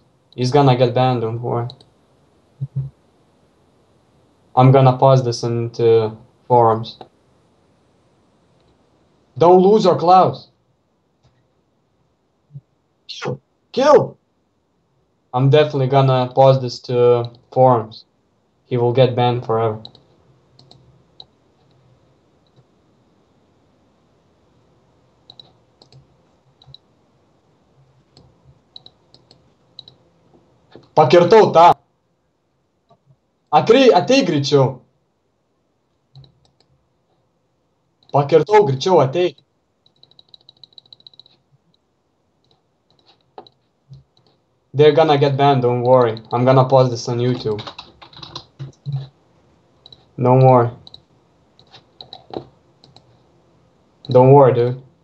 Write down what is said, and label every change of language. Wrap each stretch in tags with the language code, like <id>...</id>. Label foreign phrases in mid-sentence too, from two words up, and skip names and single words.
<en>He's gonna get banned, don't worry. I'm gonna post this into forums. Don't lose our Klaus. Kill! Kill! I'm definitely gonna post this to forums. He will get banned forever.</en> <lt>Pakirtau tą. Ateik greičiau. Pakirtau greičiau, ateik.</lt> <en>They're gonna get banned, don't worry. I'm gonna post this on YouTube. Don't worry. Don't worry, dude.</en>